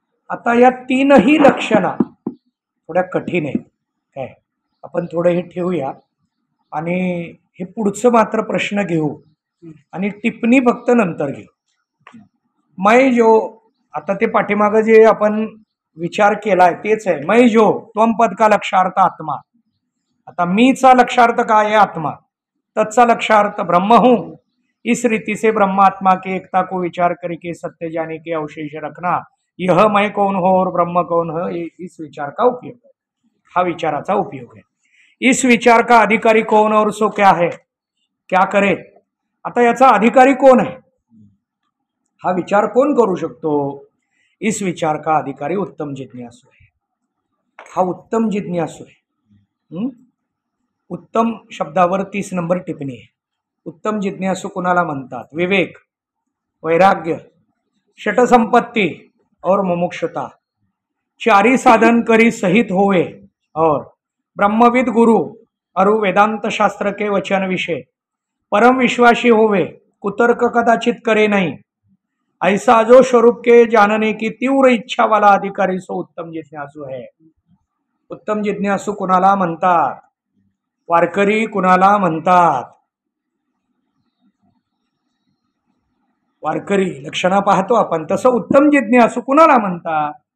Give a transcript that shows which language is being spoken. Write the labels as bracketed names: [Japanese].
[Marathi] आता या 3ही लक्षणा थोड्या कठीण आहेत. काय आपण थोडं हे ठेवूया आणि हे पुढचं मात्र प्रश्न घेऊ आणि टिप्पणी फक्त नंतर घेऊ. [Hindi] मै जो, [Marathi] आता ते पाठीमागं जे आपण विचार केलाय तेच आहे. [Hindi] मै जो त्वम पद का लक्षार्थ आत्मा. [Marathi] आता मीचा लक्षार्थ काय आहे, आत्मा. [Hindi] तत्चा लक्षार्थ ब्रह्म हूं. इस रीति से ब्रह्मात्मा के एकता को विचार करके सत्य जाने के अवशेष रखना, यह मैं कौन हो और ब्रह्म कौन हो, इस विचार का उपयोग है. [Marathi] हा विचाराचा उपयोग [Hindi] है. इस विचार का अधिकारी कौन और सो क्या है, क्या करे. [Marathi] आता याचा अधिकारी कोण आहे, हा विचार कोण करू शकतो. [Hindi] इस विचार का अधिकारी उत्तम जिज्ञासु है. [Marathi] हा उत्तम जिज्ञासु आहे. उत्तम शब्दावर 30 नंबर टिप्पणी आहे. उत्तम जिज्ञासु कुणाला म्हणतात. [Hindi] विवेक, वैराग्य, षटसंपत्ती और मुमुक्षुता, 4 साधन करी सहित होवे और ब्रह्मविद गुरु अरु वेदांत शास्त्र के वचन विषय परम विश्वासी होवे, कुतर्क कदाचित करे नहीं, ऐसा जो स्वरूप के जानने की तीव्र इच्छा वाला अधिकारी सो उत्तम जिज्ञासु है. [Marathi] उत्तम जिज्ञासू कुणाला म्हणतात, वारकरी कुणाला म्हणतात, वारकरी लक्षणा पाहतो आपण, तसं उत्तम जिज्ञासू कुणाला म्हणतात?